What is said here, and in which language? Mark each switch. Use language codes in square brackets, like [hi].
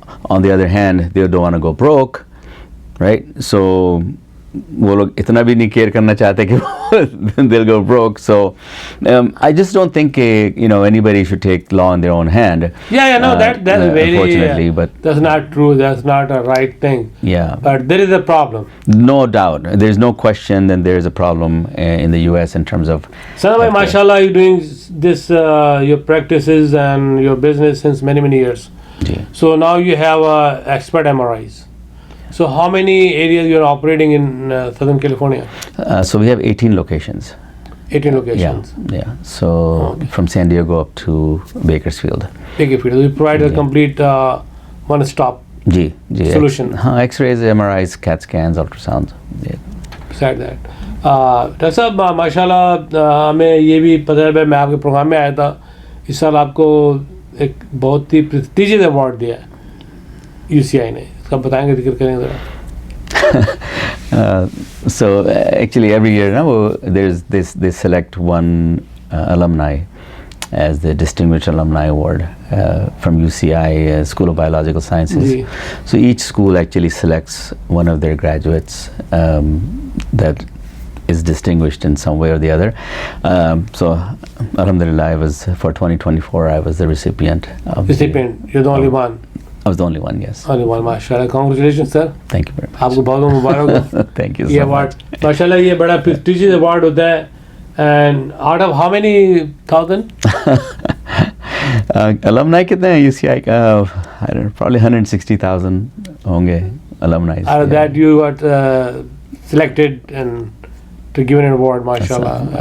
[en] On the other hand, they don't want to go broke, right? So [ur] وہ لوگ اتنا بھی نہیں کیئر کرنا چاہتے کہ [en] they'll go broke. So I just don't think anybody should take law in their own hand. Yeah, no, that's very, unfortunately, but that's not true. That's not a right thing. yeah, But there is a problem. no doubt, there's no question that there is a problem in the US in terms of Sana bhai, mashallah, you're doing this, your practices and your business since many, many years. [ur] جی. [en] So now you have expert MRIs. So how many areas you are operating in Southern California? So we have 18 locations. 18 locations. Yeah. So from San Diego up to Bakersfield. Bakersfield. You provide a complete one-stop [ur] جی [en] solution. [ur] ہاں [en] X-rays, MRIs, CAT scans, ultrasound. Yeah. Beside that. [ur] Doctor صاحب ماشاء اللہ ہمیں یہ بھی پتہ ہے، میں آپ کے پروگرام میں آیا تھا، اس سال آپ کو ایک بہت ہی پریسٹیجیس ایوارڈ دیا ہے UCI نے، اس کا بتائیں گے، ذکر کریں گے ذرا. [en] So actually every year now there's they select one alumni as the Distinguished Alumni Award from UCI School of Biological Sciences. [ur] جی. [en] So each school actually selects one of their graduates that is distinguished in some way or the other. So alhamdulillah, for 2024 I was the recipient of recipient. You're the only one. I was the only one, yes. only one. ماشاءاللہ. Congratulations sir. Thank you very much. [ur] آپ کو بہت بہت مبارک ہو. [en] Thank you [ur] یہ [en] so much. [ur] Award ماشاءاللہ یہ بڑا prestigious award ہوتا ہے. [en] And out of how many thousand? Alumni [ur] کتنے ہیں UCI کا؟ [en] I don't know, probably 160,000 [ur] ہوں گے [en] alumni. Out of that you got selected and to give an award, mashallah.